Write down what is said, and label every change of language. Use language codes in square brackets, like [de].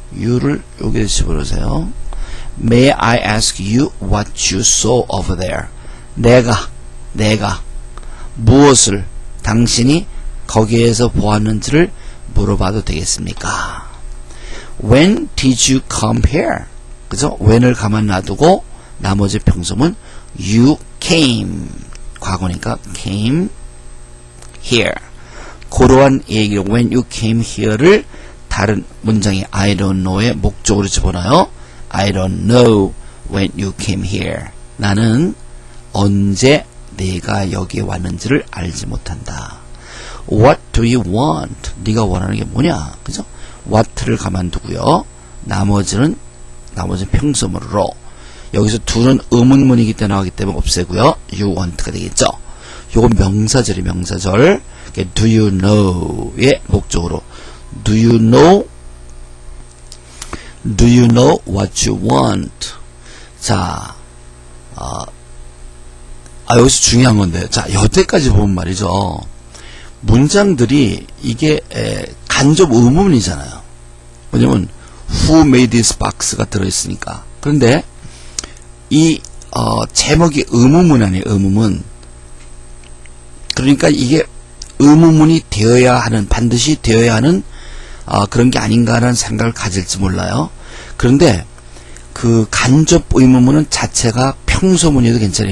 [ko] U를 여기에 집어넣으세요. [en] May I ask you what you saw over there. [ko] 내가 무엇을 당신이 거기에서 보았는지를 물어봐도 되겠습니까? [en] When did you come here? [ko] 그죠? when을 가만 놔두고 나머지 평소문 you came 과거니까 came here. 그러한 얘기로 when you came here를 다른 문장이 I don't know의 목적으로 집어넣어요. [en] I don't know when you came here. [ko] 나는 언제 네가 여기에 왔는지를 알지 못한다. [en] What do you want? [ko] 네가 원하는 게 뭐냐? 그죠? what를 가만두고요. 나머지는 평소문으로. 여기서 둘은 의문문이기 때문에 나오기 때문에 없애고요. You want가 되겠죠. 요건 명사절이 명사절. [en] Do you know의 [ko] 목적으로. [en] Do you know what you want? [ko] 자, 여기서 중요한 건데, 자, 여태까지 보면 말이죠. 문장들이 이게 간접 의문이잖아요. 왜냐면 [en] Who made this box가 [ko] 들어있으니까. 그런데 이 제목이 의문문 아니에요. 의문문. 그러니까 이게 의문문이 되어야 하는, 반드시 되어야 하는 그런 게 아닌가라는 생각을 가질지 몰라요. 그런데 그 간접 의문문은 자체가 평소문이어도 괜찮아요.